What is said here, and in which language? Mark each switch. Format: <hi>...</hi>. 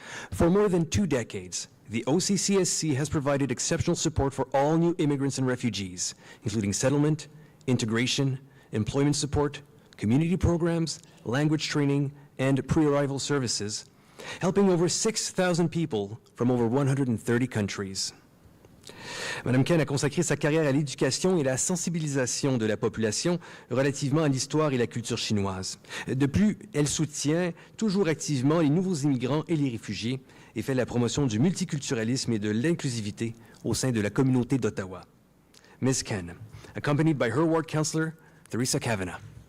<en>For more than 2 decades, the OCCSC has provided exceptional support for all new immigrants and refugees, including settlement, integration, employment support, community programs, language training, and pre-arrival services, helping over 6,000 people from over 130 countries.</en> <fr>Mme Ken a consacré sa carrière à l'éducation et la sensibilisation de la population relativement à l'histoire et la culture chinoise. De plus, elle soutient toujours activement les nouveaux immigrants et les réfugiés et fait la promotion du multiculturalisme et de l'inclusivité au sein de la communauté d'Ottawa.</fr> <en>Ms. Ken, accompanied by her ward councillor, Theresa Kavanagh.</en>